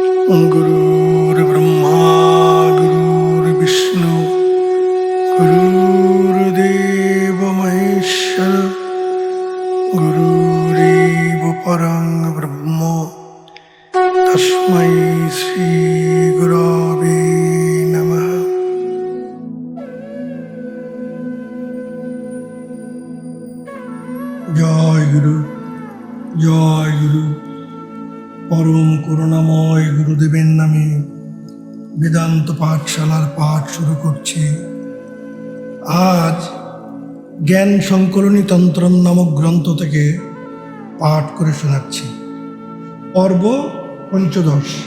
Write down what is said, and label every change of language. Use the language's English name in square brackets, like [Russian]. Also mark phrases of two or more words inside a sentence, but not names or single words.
[Sanskrit] गुरुर्ब्रह्मा गुरुर्विष्णु गुरुर्देव महेश्वर गुरुरेव परं ब्रह्म तस्मै श्री गुरवे नमः। [Hindi] जय गुरु जय गुरु। [Bangla] परम করুণাময় গুরুদেবের নামে বেদান্ত পাঠশালার পাঠ শুরু করছি। আজ জ্ঞান সংকলনী তন্ত্রম নামক গ্রন্থ থেকে পাঠ করে শোনাচ্ছি। পর্ব পঞ্চদশ।